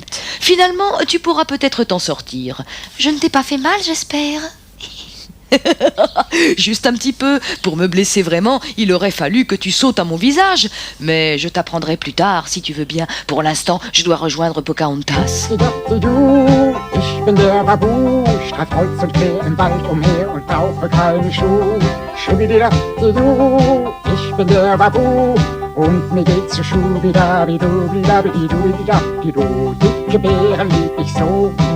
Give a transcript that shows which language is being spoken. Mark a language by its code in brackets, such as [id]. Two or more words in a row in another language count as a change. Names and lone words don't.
[fr] Finalement, tu pourras peut-être t'en sortir. Je ne t'ai pas fait mal, j'espère. Juste un petit peu. Pour me blesser vraiment, il aurait fallu que tu sautes à mon visage. Mais je t'apprendrai plus tard, si tu veux bien. Pour l'instant, je dois rejoindre Pocahontas. [de] Ich bin der Babu, streif kreuz und quer im Wald umher und brauche keine Schuhe. Schubididabidu, ich bin der Babu und mir geht's so schubidabidu, dicke Beeren lieb ich so.